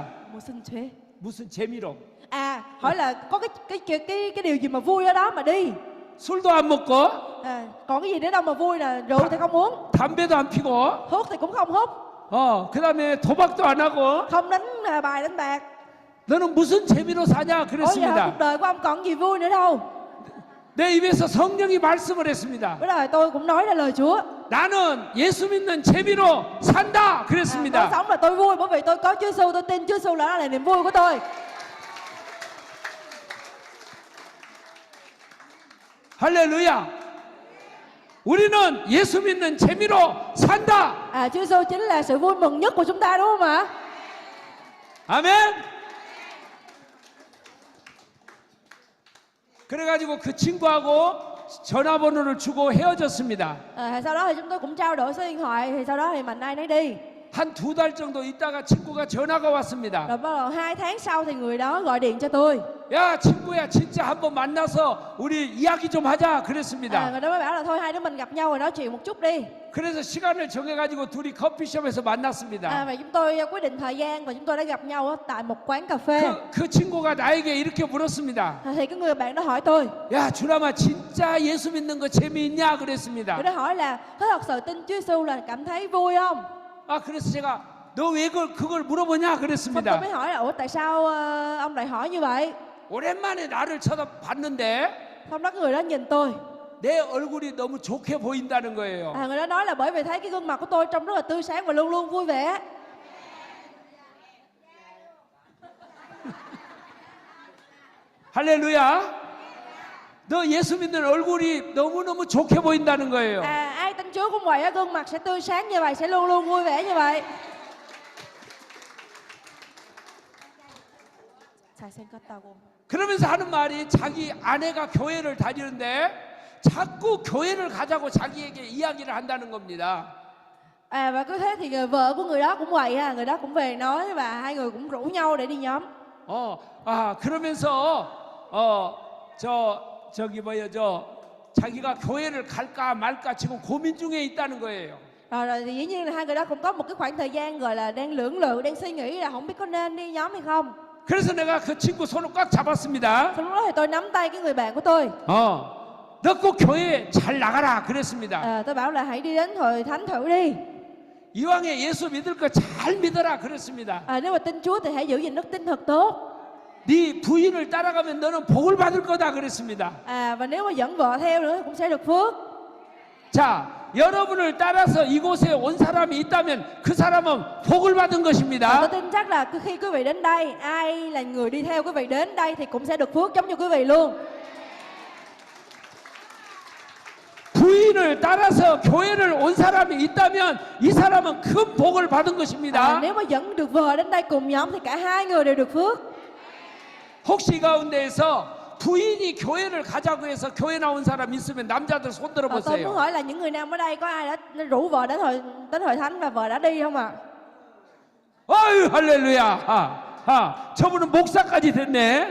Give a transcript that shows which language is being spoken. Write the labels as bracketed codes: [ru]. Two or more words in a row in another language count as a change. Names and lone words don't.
[ko] 무슨 재미로? [vi] Hỏi là có cái điều gì mà vui ở đó mà đi. [ko] 술도 안 먹고 [vi] Còn cái gì nữa đâu mà vui, là rượu thì không uống, [ko] 담배도 안 피고 [vi] thuốc thì cũng không hút, [ko] 그다음에 도박도 안 하고 [vi] không đánh bài đánh bạc. [ko] 너는 무슨 재미로 사냐 [vi] Ủa giờ [ko] 그랬습니다. [vi] cuộc đời của ông còn gì vui nữa đâu? [ko] 내 입에서 성령이 말씀을 했습니다. [vi] Bữa đời tôi cũng nói ra lời Chúa. [ko] 나는 예수 믿는 재미로 산다 [vi] Tôi [ko] 그랬습니다. [vi] sống là tôi vui bởi vì tôi có Chúa Giêsu, tôi tin Chúa Giêsu là nó là niềm vui của tôi. [ko] 할렐루야. 우리는 예수 믿는 재미로 산다. [vi] Chúa Giêsu chính là sự vui mừng nhất của chúng ta, đúng không ạ? [ko] 아멘. 그래가지고 그 친구하고 전화번호를 주고 헤어졌습니다. [vi] Sau đó thì chúng tôi cũng trao đổi số điện thoại, thì sau đó thì mạnh ai nấy đi. [ko] 한 2달 정도 있다가 친구가 전화가 왔습니다. [vi] Rồi bắt đầu 2 tháng sau thì người đó gọi điện cho tôi. [ko] 야 친구야 진짜 한번 만나서 우리 이야기 좀 하자 그랬습니다. [vi] Người đó mới bảo là thôi hai đứa mình gặp nhau rồi nói chuyện một chút đi. [ko] 그래서 시간을 정해가지고 둘이 커피숍에서 만났습니다. [vi] Và chúng tôi quyết định thời gian và chúng tôi đã gặp nhau tại một quán cà phê. [ko] 그 친구가 나에게 이렇게 물었습니다. [vi] Thì cái người bạn đó hỏi tôi. [ko] 야 주람아 진짜 예수 믿는 거 재미있냐 [vi] Người [ko] 그랬습니다. [vi] đó hỏi là có thật sự tin Chúa Giêsu là cảm thấy vui không? [ko] 그래서 제가 너 왜 그걸 물어보냐 [vi] Xong tôi [ko] 그랬습니다. [vi] mới hỏi là ủa tại sao ông lại hỏi như vậy? [ko] 오랜만에 나를 쳐다봤는데 [vi] Xong đó người đó nhìn tôi. [ko] 내 얼굴이 너무 좋게 보인다는 거예요. [vi] Người đó nói là bởi vì thấy cái gương mặt của tôi trông rất là tươi sáng và luôn luôn vui vẻ. [ko] 할렐루야. 너 예수 믿는 얼굴이 너무너무 좋게 보인다는 거예요. [vi] Ai tin Chúa cũng vậy á, gương mặt sẽ tươi sáng như vậy, sẽ luôn luôn vui vẻ như vậy. [ko] 그러면서 하는 말이 자기 아내가 교회를 다니는데 자꾸 교회를 가자고 자기에게 이야기를 한다는 겁니다. [vi] Và cứ thế thì vợ của người đó cũng vậy ha, người đó cũng về nói và hai người cũng rủ nhau để đi nhóm. [ko] 그러면서 저기 자기가 교회를 갈까 말까 지금 고민 중에 있다는 거예요. [vi] Rồi thì dĩ nhiên là hai người đó cũng có một cái khoảng thời gian gọi là đang lưỡng lự, đang suy nghĩ là không biết có nên đi nhóm hay không. [ko] 그래서 내가 그 친구 손을 꽉 잡았습니다. [vi] Sau lúc đó thì tôi nắm tay cái người bạn của tôi. [ko] 너 꼭 교회 잘 나가라 그랬습니다. [vi] Tôi bảo là hãy đi đến hội thánh thử đi. [ko] 이왕에 예수 믿을 거 잘 믿어라 그랬습니다. [vi] Nếu mà tin Chúa thì hãy giữ gìn đức tin thật tốt. [ko] 네 부인을 따라가면 너는 복을 받을 거다 그랬습니다. [vi] Và nếu mà dẫn vợ theo nữa thì cũng sẽ được phước. [ko] 자, 여러분을 따라서 이곳에 온 사람이 있다면 그 사람은 복을 받은 [vi] Tôi [ko] 것입니다. [vi] tin chắc là khi quý vị đến đây, ai là người đi theo quý vị đến đây thì cũng sẽ được phước giống như quý vị luôn. [ko] 부인을 따라서 교회를 온 사람이 있다면 이 사람은 큰 복을 받은 것입니다. [vi] Nếu mà dẫn được vợ đến đây cùng nhóm thì cả hai người đều được phước. [ko] 혹시 이 가운데에서 부인이 교회를 가자고 해서 교회 나온 사람 있으면 남자들 손 [vi] tôi muốn [ko] 들어보세요. [vi] hỏi là những người nam ở đây có ai đã rủ vợ đến hội thánh và vợ đã đi không ạ? [ko] 아유 할렐루야. 저분은 목사까지 됐네.